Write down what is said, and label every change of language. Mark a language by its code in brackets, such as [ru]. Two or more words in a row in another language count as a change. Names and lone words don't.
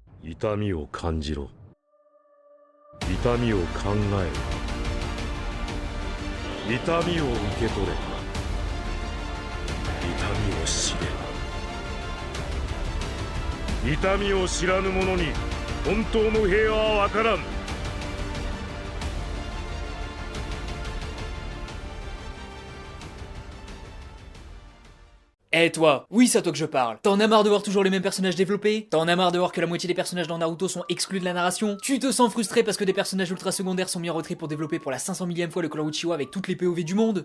[ja] 痛みを感じろ。痛みを考えろ。痛みを受け取れ。痛みを知れ。痛みを知らぬ者に本当の平和は分からん。 [fr] Eh toi, oui c'est à toi que je parle. T'en as marre de voir toujours les mêmes personnages développés? T'en as marre de voir que la moitié des personnages dans Naruto sont exclus de la narration? Tu te sens frustré parce que des personnages ultra secondaires sont mis en retrait pour développer pour la 500 millième fois le clan Uchiwa avec toutes les POV du monde?